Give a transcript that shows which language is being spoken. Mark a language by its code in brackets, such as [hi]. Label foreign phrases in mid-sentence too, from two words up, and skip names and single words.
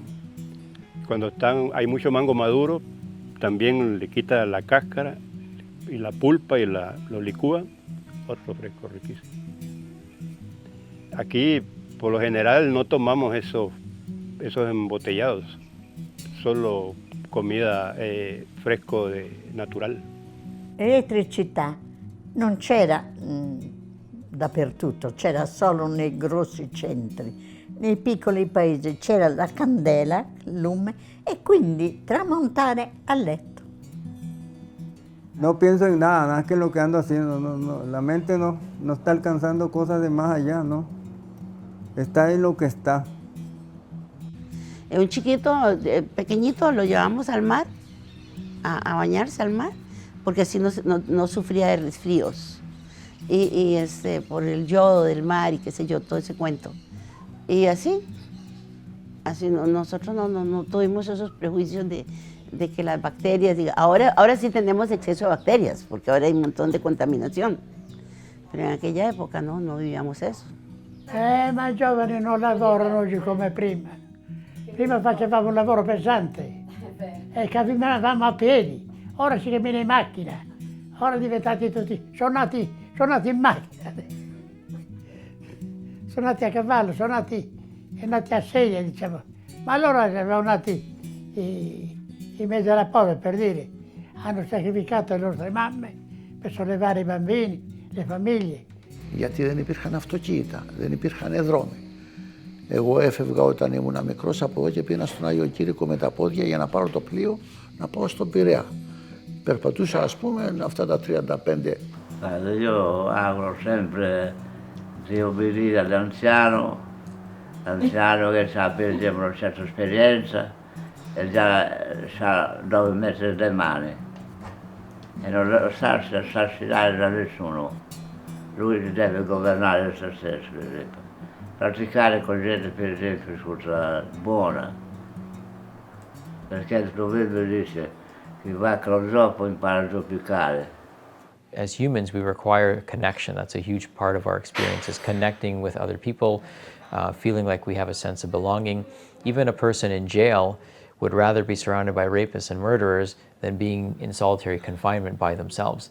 [es] Cuando hay mucho mango maduro, también le quita la cáscara y la pulpa y lo licúa otro fresco riquísimo. Aquí, por lo general, no tomamos esos embotellados, solo comida fresco natural. [it] L'elettricità non c'era dappertutto, c'era solo nei grossi centri. Nei piccoli paesi c'era la candela, il lume, e quindi tramontare a letto. [es] No pienso en nada, nada que lo que ando haciendo. No, la mente no está alcanzando cosas de más allá, ¿no? Está en lo que está. Un chiquito, pequeñito, lo llevamos al mar, a bañarse al mar, porque así no sufría de resfríos. Y por el yodo del mar y qué sé yo, todo ese cuento. Y así nosotros no tuvimos esos prejuicios de que las bacterias, ahora sí tenemos exceso de bacterias, porque ahora hay un montón de contaminación. Pero en aquella época no vivíamos eso. [it] Ma i giovani non lavorano oggi come prima. Prima facevamo un lavoro pesante e camminavamo a piedi, ora si cammina in macchina, ora diventati tutti, sono nati in macchina, sono nati a cavallo, sono nati a sedia, diciamo. Ma allora erano nati in mezzo alla povera, per dire, hanno sacrificato le nostre mamme per sollevare i bambini, le famiglie. [el] Γιατί δεν υπήρχαν αυτοκίνητα, δεν υπήρχαν δρόμοι. Εγώ έφευγα όταν ήμουν μικρός από εδώ και πήγαινα στον Άγιο Κύρικο με τα πόδια για να πάρω το πλοίο να πάω στον Πειραιά. Περπατούσα, ας πούμε, αυτά τα 35. [it] Io auguro sempre di obbedire all'anziano che sa per una certa esperienza e già sa dove mettere le mani e non lasciarsi assassinare da nessuno. Lui deve governare se stesso, per esempio. Praticare con gente, per esempio, buona, perché il proverbio dice chi va con zoppo impara a zoppicare. [en] As humans, we require connection. That's a huge part of our experience, is connecting with other people, feeling like we have a sense of belonging. Even a person in jail would rather be surrounded by rapists and murderers than being in solitary confinement by themselves.